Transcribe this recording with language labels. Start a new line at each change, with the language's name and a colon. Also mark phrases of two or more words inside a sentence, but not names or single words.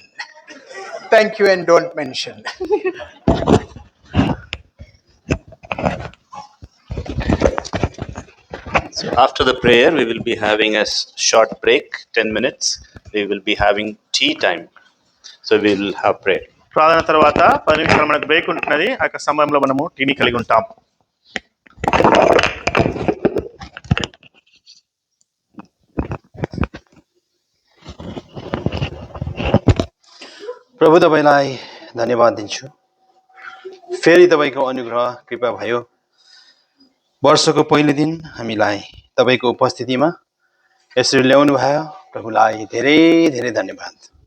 English: Thank you, and don't mention. So after the prayer, we will be having a short break, 10 minutes. We will be having tea time. So we will have prayer.
Telugu: ప్రార్థన తర్వాత 10 నిమిషాలు మనకు బ్రేక్ ఉంటున్నది. ఆ యొక్క సమయంలో మనము టీని కలిగి ఉంటాం.
Nepali: प्रभु तपाईलाई धन्यवाद दिन्छु, फेरि तपाईको अनुग्रह कृपा भयो। वर्षको पहिलो दिन हामीलाई तपाईको उपस्थितिमा यसरी ल्याउनु भयो, प्रभुलाई धेरै धेरै धन्यवाद।